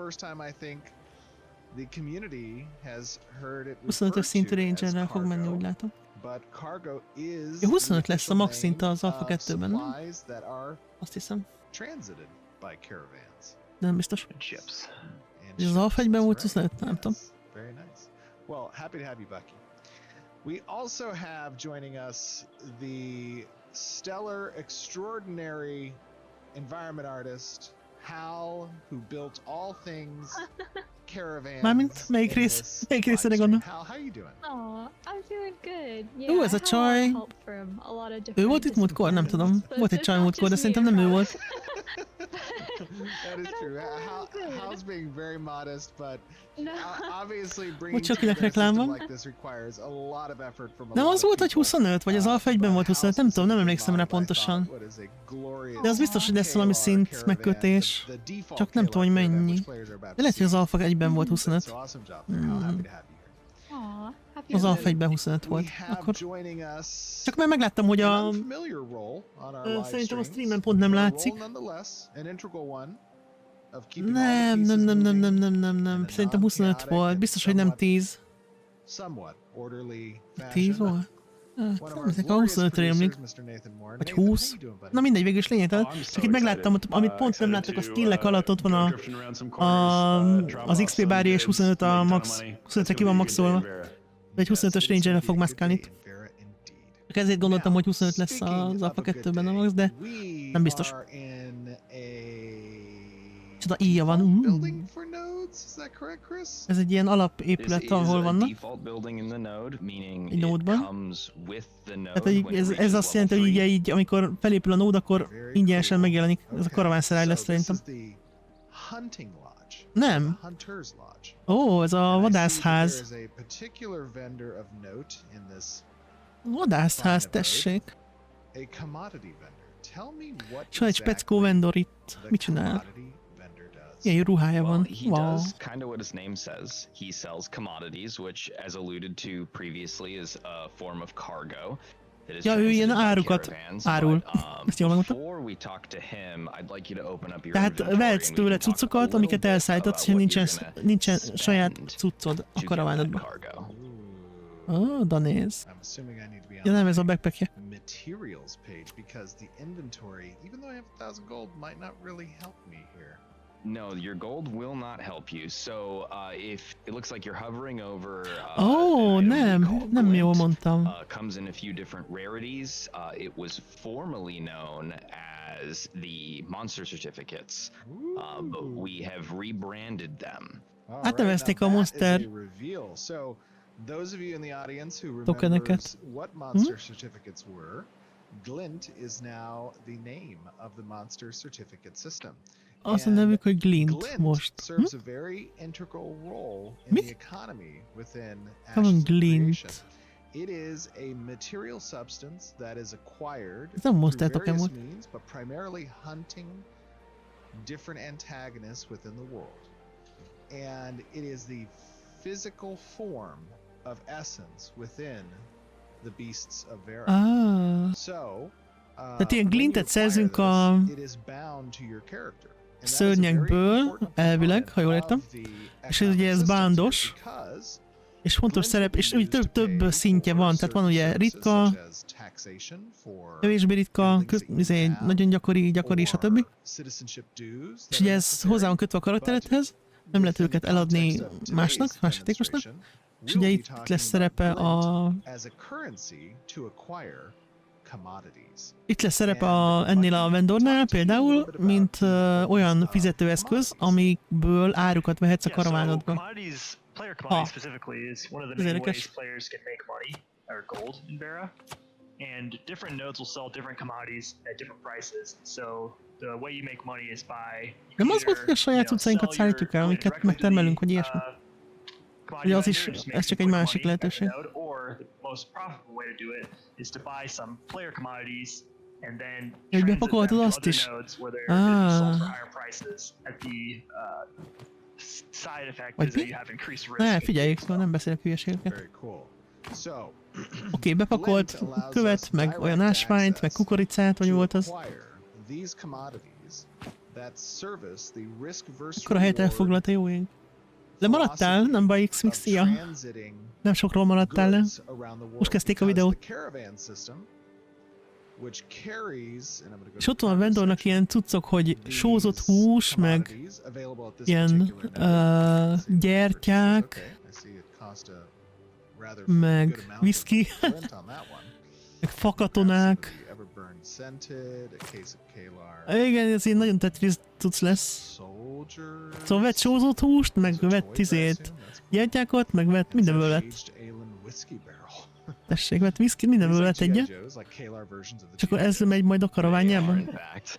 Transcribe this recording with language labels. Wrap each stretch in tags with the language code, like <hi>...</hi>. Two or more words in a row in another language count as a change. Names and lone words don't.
<hu>25-ös szintű rangerrel fog menni, úgy látom. Ja, 25 lesz a max szint az Alpha 2-ben, nem? Azt hiszem. De nem biztos. És az Alpha 1-ben volt 25? Nem tudom.</hu> <en>We also have joining us the stellar, extraordinary environment artist, Hal, who built all things caravans.</en> <hu>Mármint, melyik részre gondol?</hu> <en>Hal, how you doing? Oh, I'm doing good. Yeah,</en> <hu>Ez a csaj. Ő volt itt múltkor? Nem tudom. Volt egy csaj múltkor, de szerintem nem ő volt.</hu> <en>That is true. Hal's being very modest, but No. obviously</en> <hu>Hogy</hu> <en>bringing</en> <hu>csak</hu> <en>together a</en> <hu>kinek reklám</hu> <en>system</en> <hu>van?</hu> <en>like this requires a lot of effort from a</en> <hu>Nem</hu> <en>lot</en> <hu>az</hu> <en>of</en> <hu>volt, hogy</hu> <en>people.</en> <hu>25, vagy az alfa 1-ben volt 25, nem tudom, nem emlékszem rá</hu> <en>What</en> <hu>pontosan.</hu> <en>is a glorious</en> <hu>De az biztos, hogy lesz valami szint KARAVÁN, megkötés.</hu> <en>the default</en> <hu>Csak nem tudom, hogy KARAVÁN, mennyi.</hu> <en>which players are about</en> <hu>De lehet, hogy az</hu> <en>to</en> <hu>alfa 1-ben volt</hu> <en>see.</en> <hu>25.</hu> <en>So awesome job there. How happy to have you here. Aw, happy</en> <hu>Az</hu> <en>to</en> <hu>alfa</hu> <en>meet</en> <hu>1-ben 25</hu> <en>We</en> <hu>volt.</hu> <en>have</en> <hu>Akkor</hu> <en>joining us</en> <hu>csak már megláttam, hogy</hu> <en>an</en> <hu>a...</hu> <en>unfamiliar role on our live</en> <hu>Szerintem a</hu> <en>streams,</en> <hu>streamen pont nem</hu> <en>but a</en> <hu>látszik.</hu> <en>role nonetheless, an integral one of keeping all the</en> <hu>Nem,</hu> <en>pieces</en> <hu>nem, nem, nem,</hu> <en>moving</en> <hu>nem, nem, nem,</hu> <en>in</en> <hu>nem.</hu> <en>a</en> <hu>Szerintem 25</hu> <en>non-chaotic</en> <hu>volt.</hu> <en>and</en> <hu>Biztos, hogy nem 10.</hu> <en>somewhat orderly</en> <hu>10</hu> <en>fashion.</en> <hu>volt?</hu> <en>One of</en> <hu>Nem,</hu> <en>our</en> <hu>nekem a</hu> <en>glorious</en> <hu>25-re</hu> <en>producers,</en> <hu>emlik.</hu> <en>Mr. Nathan Moore.</en> <hu>Vagy</hu> <en>Nathan, how</en> <hu>20.</hu> <en>you doing, buddy?</en> <hu>Na mindegy, végül is lényegtelen.</hu> <en>Oh, I'm so</en> <hu>Csak itt megláttam,</hu> <en>excited.</en> <hu>amit pont nem</hu> <en>Excited</en> <hu>láttak, a</hu> <en>to,</en> <hu>stillek alatt ott van</hu> <en>drifting around some corners, drop</en> <hu>az</hu> <en>off</en> <hu>XP</hu> <en>some</en> <hu>bárja és</hu> <en>goods,</en> <hu>25 a</hu> <en>make a ton</en> <hu>max.</hu> <en>of money.</en> <hu>25-re ki</hu> <en>It's</en> <hu>van</hu> <en>gonna be a good day</en> <hu>maxolva.</hu> <en>in Vera.</en> <hu>De egy 25-ös</hu> <en>Yes, it's</en> <hu>range-re</hu> <en>gonna</en> <hu>fog</hu> <en>be a</en> <hu>mászkálni</hu> <en>good</en> <hu>itt.</hu> <en>day in Vera indeed.</en> <hu>Csak ezért gondoltam,</hu> <en>Now,</en> <hu>hogy 25 lesz</hu> <en>speaking</en> <hu>az</hu> <en>of</en> <hu>alfa</hu> <en>a good</en> <hu>2-ben a</hu> <en>day,</en> <hu>max, de</hu> <en>we</en> <hu>nem biztos.</hu> <en>are in a</en> <hu>Csoda íja van.</hu> <en>default building for nodes, is that correct, Chris?</en> <hu>Ez egy ilyen</hu> <en>This</en> <hu>alapépület,</hu> <en>is</en> <hu>ahol</hu> <en>a</en> <hu>vannak.</hu> <en>default building in the node, meaning</en> <hu>Egy</hu> <en>it</en> <hu>nódban.</hu> <en>comes with the node</en> <hu>Tehát hogy</hu> <en>when it</en> <hu>ez</hu> <en>reaches</en> <hu>azt jelenti, hogy</hu> <en>level</en> <hu>így, amikor felépül a nód, akkor</hu> <en>Very</en> <hu>ingyenesen</hu> <en>cool.</en> <hu>megjelenik. Ez a</hu> <en>Okay,</en> <hu>karavánszeráj lesz</hu> <en>so this</en> <hu>szerintem.</hu> <en>is the hunting lodge.</en> <hu>Nem.</hu> <en>The hunter's lodge.</en> <hu>Ó, ez a</hu> <en>And I see that</en> <hu>vadászház.</hu> <en>there is a particular vendor of note in this,</en> <hu>Vadászház, tessék.</hu> <en>a commodity vendor. Tell me what</en> <hu>És van egy speckó vendor itt.</hu> <en>the</en> <hu>Mit csinál?</hu> <en>commodity vendor does.</en> <hu>Ilyen ruhája</hu> <en>Well,</en> <hu>van.</hu> <en>he</en> <hu>Wow.</hu> <en>does kind of what his name says. He sells commodities, which, as alluded to previously, is a form of cargo. That is</en> <hu>Ja, ő ilyen</hu> <en>transited by</en> <hu>árukat</hu> <en>caravans,</en> <hu>árul.</hu> <en>but,</en> <hu>Ezt jól megmondtam?</hu> <en>before we talk to him, I'd like you to open up your</en> <hu>Tehát</hu> <en>inventory</en> <hu>vehetsz</hu> <en>and we</en> <hu>tőle</hu> <en>can talk a</en> <hu>cuccokat,</hu> <en>little</en> <hu>amiket</hu> <en>bit</en> <hu>elszállítatsz,</hu> <en>about</en> <hu>és</hu> <en>what you're</en> <hu>nincsen</hu> <en>gonna</en> <hu>saját</hu> <en>spend</en> <hu>cuccod</hu> <en>to</en> <hu>a</hu> <en>get that</en> <hu>karavánodban.</hu> <en>cargo.</en> <hu>Ó, da néz.</hu> <en>I'm assuming I need to be on</en> <hu>Ja nem, ez a</hu> <en>the</en> <hu>backpackje.</hu> <en>materials page because the inventory, even though I have 1,000 gold, might not really help me here. No, your gold will not help you. So, if it looks like you're hovering over,</en> <hu>Ó,</hu> <en>an item we</en> <hu>nem,</hu> <en>call</en> <hu>nem jól</hu> <en>glint,</en> <hu>mondtam.</hu> <en>comes in a few different rarities. It was formerly known as the monster certificates, but we have rebranded them. All</en> <hu>Hát</hu> <en>right,</en> <hu>nevezték</hu> <en>now</en> <hu>a</hu> <en>that is</en> <hu>monster</hu> <en>a reveal. So, those of you in the audience who</en> <hu>tokeneket.</hu> <en>remembers what monster certificates were, Glint is now the name of the monster certificate system.</en> <hu>Az a</hu> <en>And</en> <hu>nevük, hogy Glint</hu> <en>Glint</en> <hu>most.</hu> <en>serves a very integral role in</en> <hu>Mi?</hu> <en>the economy within</en> <hu>Van</hu> <en>Ashes of</en> <hu>Glint.</hu> <en>Creation. It is a material substance that is acquired</en> <hu>Ez nem monster</hu> <en>through</en> <hu>token</hu> <en>various</en> <hu>volt.</hu> <en>means, but primarily hunting different antagonists within the world. And it is the physical form of essence within the beasts of Vera.</en> <hu>Ah,</hu> <en>So,</en> <hu>Tehát ilyen</hu> <en>when you</en> <hu>glintet</hu> <en>acquire</en> <hu>szerzünk</hu> <en>this,</en> <hu>a</hu> <en>it is bound to your character. And that is a very</en> <hu>szörnyekből,</hu> <en>important</en> <hu>elvileg, ha jól</hu> <en>component</en> <hu>értem.</hu> <en>of the</en> <hu>És ez ugye ez</hu> <en>economic</en> <hu>bándos,</hu> <en>systems here because</en> <hu>és fontos</hu> <en>Glint will</en> <hu>szerep,</hu> <en>be</en> <hu>és úgy</hu> <en>used to</en> <hu>több</hu> <en>pay</en> <hu>szintje</hu> <en>for</en> <hu>van, tehát van ugye</hu> <en>certain</en> <hu>ritka,</hu> <en>services such as taxation for</en> <hu>kevésbé ritka,</hu> <en>buildings that you have,</en> <hu>nagyon gyakori, stb.</hu> <en>or citizenship dues</en> <hu>És</hu> <en>that</en> <hu>ugye</hu> <en>are</en> <hu>ez</hu> <en>necessary.</en> <hu>hozzá van kötve a karakteredhez, nem lehet</hu> <en>Within</en> <hu>őket</hu> <en>the</en> <hu>eladni</hu> <en>context of today's</en> <hu>másnak, más játékosnak,</hu> <en>demonstration,</en> <hu>és</hu> <en>we'll</en> <hu>ugye</hu> <en>be</en> <hu>itt</hu> <en>talking</en> <hu>lesz</hu> <en>about</en> <hu>szerepe</hu> <en>Glint</en> <hu>a...</hu> <en>as a currency to acquire commodities.</en> <hu>Itt lesz szerepe ennél a vendornál például, mint olyan fizetőeszköz, amikből árukat vehetsz a</hu> <en>Yeah, so</en> <hu>karavánodba.</hu> <en>commodities, player commodities</en> <hu>Ah.</hu> <en>specifically is one of the</en> <hu>Ez</hu> <en>main</en> <hu>érdekes.</hu> <en>ways players can make money, or gold in Vera. And different nodes will sell different commodities at different prices. So the way you make money is by</en> <hu>Nem az volt, hogy a saját cuccainkat szállítjuk el, amiket megtermelünk, vagy ilyesmi? Ugye az is, ez csak egy másik lehetőség.</hu> <en>Or the most profitable way to do it is to buy some player commodities and then</en> <hu>Hogy</hu> <en>transit them</en> <hu>bepakoltad</hu> <en>to</en> <hu>azt</hu> <en>other</en> <hu>is?</hu> <en>nodes where they're gonna be sold for</en> <hu>Ah.</hu> <en>higher prices. At the side effect</en> <hu>Vagy</hu> <en>is that</en> <hu>mi?</hu> <en>you have increased risk.</en> <hu>Ne, figyeljük, nem beszélek hülyeségeket.</hu> <en>Very cool. So,</en> <hu>Oké, bepakolt követ, meg olyan ásványt, meg kukoricát, vagy</hu> <en>to</en> <hu>volt az.</hu> <en>acquire these commodities that service the risk-verse</en> <hu>Akkor a helyet</hu> <en>reward</en> <hu>elfoglalta, jó ég. Lemaradtál? Nem baj,</hu> <en>of</en> <hu>X-Mix, ja.</hu> <en>transiting</en> <hu>Nem sokról maradtál le.</hu> <en>goods around the world,</en> <hu>kezdték a</hu> <en>because</en> <hu>videót.</hu> <en>the caravan system, which carries, and I'm gonna go</en> <hu>És</hu> <en>to</en> <hu>ott van a</hu> <en>the</en> <hu>vendornak</hu> <en>section,</en> <hu>ilyen cuccok, hogy</hu> <en>these</en> <hu>sózott hús, meg</hu> <en>commodities available at this</en> <hu>ilyen</hu> <en>particular node. Let's see,</en> <hu>gyertyák,</hu> <en>okay, I see it cost a rather</en> <hu>meg</hu> <en>good amount of</en> <hu>whisky,</hu> <en>glint on that one.</en> <hu>meg fakatonák.</hu> <en>The Everburn scented, a case of Kalar.</en> <hu>Igen, ez így nagyon Tetris cucc lesz.</hu> <en>Soldiers.</en> <hu>Szóval vett sózott húst, meg vett gyertyákat, meg vett mindenből vett. Tessék, vett whisky, mindenből vett egyet. És akkor ez megy majd a karavánjába.</hu>